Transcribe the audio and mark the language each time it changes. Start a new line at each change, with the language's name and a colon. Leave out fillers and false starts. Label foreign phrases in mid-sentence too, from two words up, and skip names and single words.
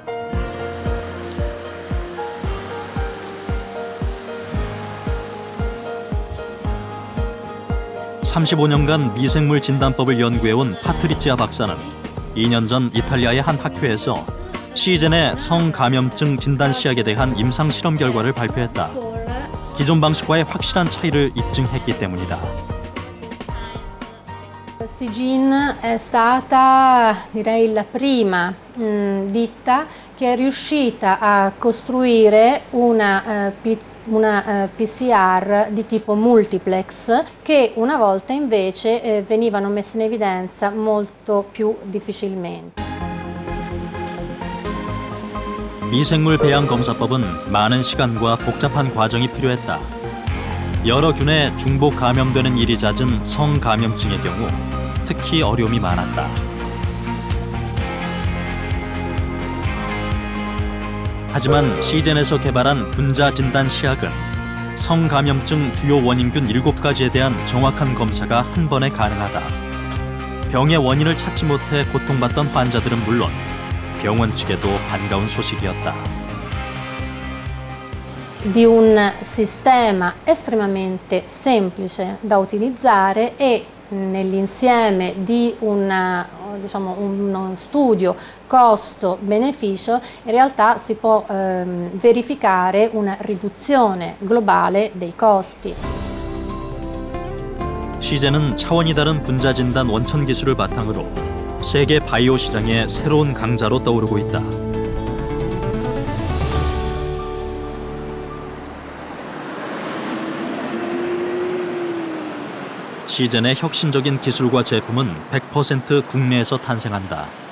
Korean: (35년간) 미생물 진단법을 연구해온 파트리치아 박사는 2년 전 이탈리아의 한 학회에서 시젠의 성감염증 진단 시약에 대한 임상 실험 결과를 발표했다. 기존 방식과의 확실한 차이를 입증했기 때문이다.
Italian: Seegene è stata, direi, la prima ditta che è riuscita a costruire una PCR di tipo multiplex che una volta invece venivano messe in evidenza molto più difficilmente.
Korean: 미생물 배양 검사법은 많은 시간과 복잡한 과정이 필요했다. 여러 균에 중복 감염되는 일이 잦은 성감염증의 경우 특히 어려움이 많았다. 하지만 시젠에서 개발한 분자 진단 시약은 성감염증 주요 원인균 7가지에 대한 정확한 검사가 한 번에 가능하다. 병의 원인을 찾지 못해 고통받던 환자들은 물론 병원 측에도 반가운 소식이었다.
Italian: Di un sistema estremamente semplice da utilizzare e nell'insieme di uno studio costo-beneficio in realtà si può verificare una riduzione globale dei costi.
Korean: 시젠은 차원이 다른 분자 진단 원천 기술을 바탕으로 세계 바이오 시장의 새로운 강자로 떠오르고 있다. 시젠의 혁신적인 기술과 제품은 100% 국내에서 탄생한다.